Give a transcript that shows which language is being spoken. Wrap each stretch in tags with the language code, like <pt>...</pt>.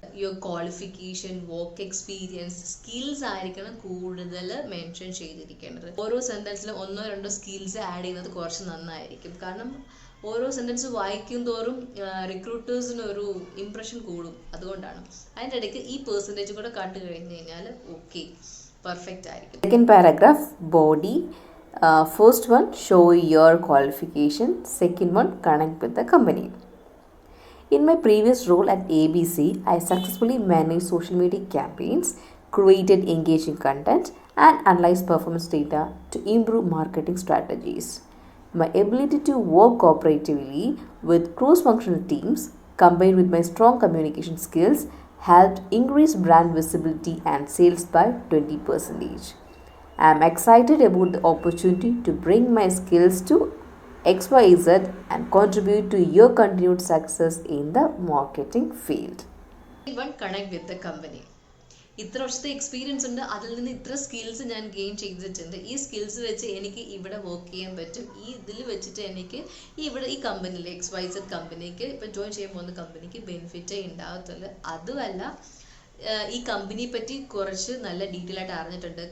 <en>your qualification,</en> <ml>work experience, skills ആയിരിക്കണം കൂടുതൽ mention ചെയ്തിരിക്കേണ്ടത്. ഓരോ സെൻറ്റൻസിലും 1-2 സ്കിൽസ് ആഡ് ചെയ്യുന്നത് കുറച്ച് നന്നായിരിക്കും. കാരണം ഓരോ സെൻറ്റൻസ് വായിക്കും തോറും റിക്രൂട്ടേഴ്സിന് ഒരു ഇംപ്രഷൻ കൂടും. അതുകൊണ്ടാണ്. അതിൻ്റെ ഇടയ്ക്ക് ഈ പെർസെൻറ്റേജ് കൂടെ കണ്ടു കഴിഞ്ഞ് കഴിഞ്ഞാൽ ഓക്കെ, പെർഫെക്റ്റ് ആയിരിക്കും.</ml> <en>Second paragraph, body. First one, show your qualification. Second one, connect with the company. In my previous role at ABC, I successfully managed social media campaigns, created engaging content, and analyzed performance data to improve marketing strategies. My ability to work cooperatively with cross-functional teams, combined with my strong communication skills, helped increase brand visibility and sales by 20%. I am excited about the opportunity to bring my skills to XYZ and contribute to your continued success in the marketing field. One, connect with the company.</en> <ml>ഇത്ര വർഷത്തെ experience ഉണ്ട്, അതിൽ നിന്ന് ഇത്ര skills ഞാൻ gain ചെയ്തിട്ടുണ്ട്. ഈ skills വെച്ച് എനിക്ക് ഇവിടെ വർക്ക് ചെയ്യാൻ പറ്റും. ഈ ഇതിൽ വെച്ചിട്ട് എനിക്ക് ഈ കമ്പനിയിൽ XYZ കമ്പനിക്ക് ഇപ്പം ജോയിൻ ചെയ്യാൻ പോകുന്ന കമ്പനിക്ക് ബെനിഫിറ്റേ ഉണ്ടാകത്തുള്ളൂ. അതുമല്ല, ഈ കമ്പനിയെ പറ്റി കുറച്ച് നല്ല ഡീറ്റെയിൽ ആയിട്ട് അറിഞ്ഞിട്ടുണ്ട്.</ml>